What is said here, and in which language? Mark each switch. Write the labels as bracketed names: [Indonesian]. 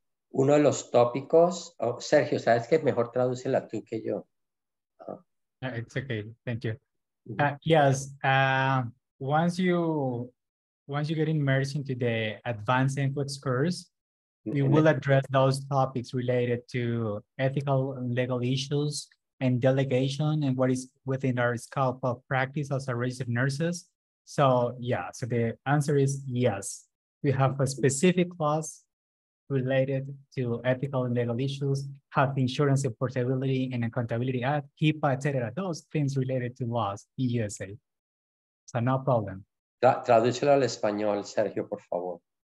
[Spanish] Uno de los tópicos, Sergio, sabes que mejor tradúcela tú que yo. [English] It's okay, thank you. Yes, once you get immersed into the advanced NCLEX course, we will address those topics related to ethical and legal issues and delegation and what is within our scope of practice as a registered nurses. So yeah, so the answer is yes. We have a specific clause related to ethical and legal issues, Health Insurance and Portability and Accountability Act, HIPAA, etc. Those things related to laws in USA. So no problem. [Spanish] Tradúcelo al español, Sergio, por favor.